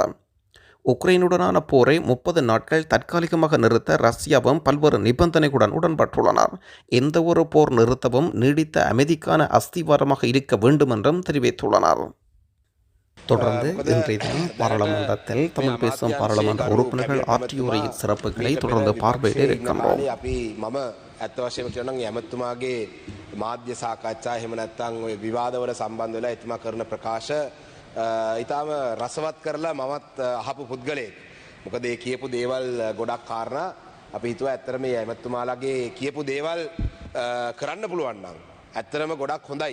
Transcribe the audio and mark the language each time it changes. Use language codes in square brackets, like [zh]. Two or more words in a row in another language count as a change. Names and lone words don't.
[ta] உக்ரைனுடனான போரை 30 நாட்கள் தற்காலிகமாக நிறுத்த ரஷ்யாவும் பல்வேறு நிபந்தனைகளுடன் உடன்பட்டுள்ளனர். எந்த ஒரு போர் நிறுத்தமும் நீடித்த அமைதிக்கான அஸ்திவாரமாக இருக்க வேண்டும் என்றும் தெரிவித்துள்ளனர். தொடர்ந்து இன்றைய தினம் பாராளுமன்றத்தில் தமிழ் பேசும் பாராளுமன்ற உறுப்பினர்கள் ஆற்றிய உரையின் சிறப்புகளை தொடர்ந்து பார்வையிட இருக்கின்றோம். [si] ඇත්ත වශයෙන්ම කියනවා නම් ඇමතුමාගේ මාධ්‍ය සාකච්ඡා එහෙම නැත්නම් ওই විවාදවල සම්බන්ධ වෙලා එතුමා කරන ප්‍රකාශ ඊටාම රසවත් කරලා මමත් අහපු පුද්ගලයෙක්. මොකද ඒ කියපු දේවල් ගොඩක් කාරණා අපි හිතුවා ඇත්තටම මේ ඇමතුමාලාගේ කියපු දේවල් කරන්න පුළුවන් නම් ඇත්තටම ගොඩක් හොඳයි.